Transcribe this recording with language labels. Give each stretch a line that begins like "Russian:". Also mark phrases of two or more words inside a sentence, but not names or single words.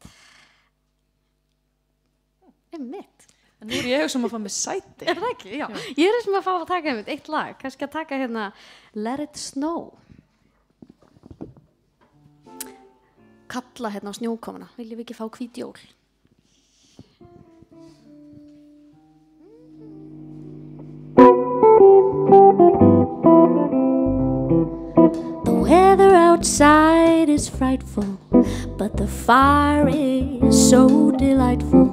Icelandic: Einmitt. En nú ég hugsa að fá með sæti. Er það ekki? Já. Ég sem að fá að taka einmitt eitt lag. Kannski að taka hérna Let It Snow. Kalla hérna á snjókomuna. Viljum við ekki fá hvít jól?
English: The weather outside is frightful, but the fire is so delightful.